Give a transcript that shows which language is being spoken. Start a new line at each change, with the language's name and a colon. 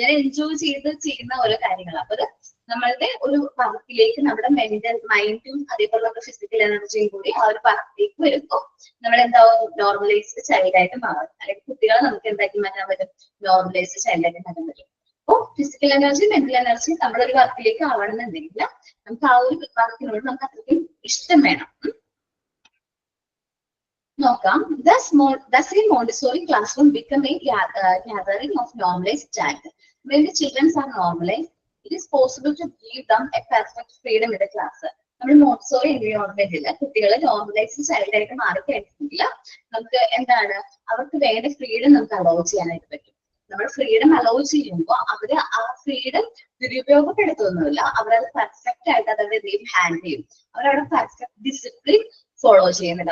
Malayalam: ഞാൻ എൻജോയ് ചെയ്ത് ചെയ്യുന്ന ഓരോ കാര്യങ്ങളാണ്. അപ്പൊ അത് നമ്മളുടെ ഒരു വർക്കിലേക്ക് നമ്മുടെ മെന്റൽ മൈൻഡും അതേപോലെ നമ്മുടെ ഫിസിക്കൽ എനർജിയും കൂടി ആ ഒരു വർക്കിലേക്ക് വരുമ്പോൾ നമ്മൾ എന്താവും, നോർമലൈസ്ഡ് ചൈൽഡ് ആയിട്ട് മാറും. അല്ലെങ്കിൽ കുട്ടികളെ നമുക്ക് എന്താക്കി മാറ്റാൻ പറ്റും, നോർമലൈസ്ഡ് ചൈൽഡ് ആയിട്ട് മാറ്റാൻ പറ്റും. അപ്പോൾ ഫിസിക്കൽ എനർജി മെന്റൽ എനർജി നമ്മുടെ ഒരു വർക്കിലേക്ക് ആവണമെന്നുണ്ടെങ്കിൽ നമുക്ക് ആ ഒരു വർക്കിനോട് നമുക്ക് അത്രയ്ക്കും ഇഷ്ടം വേണം. നോക്കാം.
English: Thus in Montessori classroom become a gathering of normalized child. When the children are normalized, it is possible to give them a perfect freedom in the class.
Malayalam: നമ്മൾ മോൺസോറി എൻവയോൺമെന്റിൽ കുട്ടികളെ നോർമലൈസ്ഡ് ചൈൽഡ് ആയിട്ട് മാറിക്കഴിഞ്ഞിട്ടുണ്ടെങ്കിൽ നമുക്ക് എന്താണ് അവർക്ക് വേണ്ട ഫ്രീഡം നമുക്ക് അലോ ചെയ്യാനായിട്ട് പറ്റും. നമ്മൾ ഫ്രീഡം അലോ ചെയ്യുമ്പോൾ അവര് ആ ഫ്രീഡം ദുരുപയോഗപ്പെടുത്തൊന്നുമില്ല. അവരത് പെർഫെക്റ്റ് ആയിട്ട് അവരുടെ എന്തെങ്കിലും ഹാൻഡിൽ ചെയ്യും. അവരവിടെ പെർഫെക്റ്റ് ഡിസിപ്ലിൻ ഫോളോ ചെയ്യുന്നുണ്ട്.